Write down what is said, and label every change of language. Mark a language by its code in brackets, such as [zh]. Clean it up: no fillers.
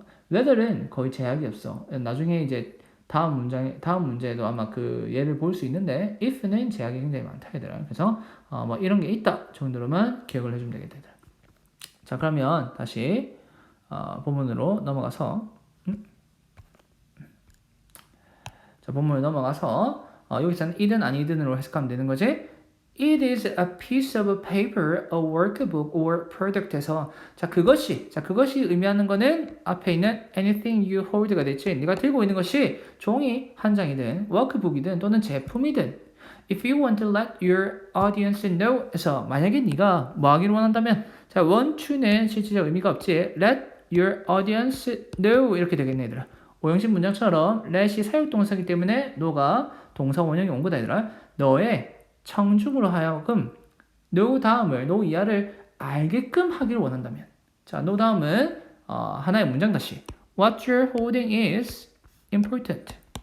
[ko] whether은 거의 제약이 없어. 나중에 이제 다음 문제에도 아마 그 예를 볼 수 있는데, if는 제약이 굉장히 많다 얘들아. 그래서 뭐 이런 게 있다 정도로만 기억을 해주면 되겠다 얘들아. 자, 그러면 다시 본문으로 넘어가서 자, 본문으로 넘어가서 여기서는 이든 아니든으로 해석하면 되는 거지. [en] It is a piece of paper, a workbook, or product에서 [ko] 자, 그것이 의미하는 거는 앞에 있는 [en] anything you hold가 됐지. [ko] 네가 들고 있는 것이 종이 한 장이든 workbook이든 또는 제품이든, [en] if you want to let your audience know [ko] 에서 만약에 네가 뭐 하기를 원한다면, 자, want to는 실질적 의미가 없지. [en] let your audience know [ko] 이렇게 되겠네 얘들아. 오형식 문장처럼 let이 사용동사이기 때문에 너가 동사 원형이 온 거다 얘들아. 너의 청중으로 하여금 know 다음을, know 이하를 알게끔 하기를 원한다면, 자, know 다음은 하나의 문장 다시 [en] what you're holding is important.